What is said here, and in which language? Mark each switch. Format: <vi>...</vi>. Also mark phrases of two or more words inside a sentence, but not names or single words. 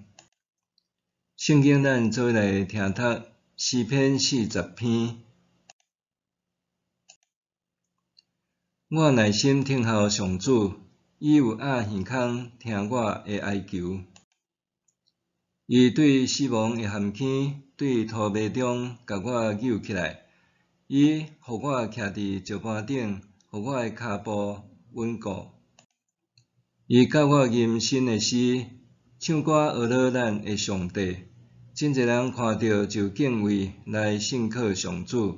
<nan>圣经咱做来听读诗篇40篇。我耐心听候上主，伊有鸭耳孔听我的哀求。伊对死亡的陷阱，对土迷中甲我救起来。伊互我徛伫石盘顶，互我的骹步稳固。伊教我吟新的诗，唱歌学乐咱的上帝。真侪人看到就敬畏来信靠上主。</nan>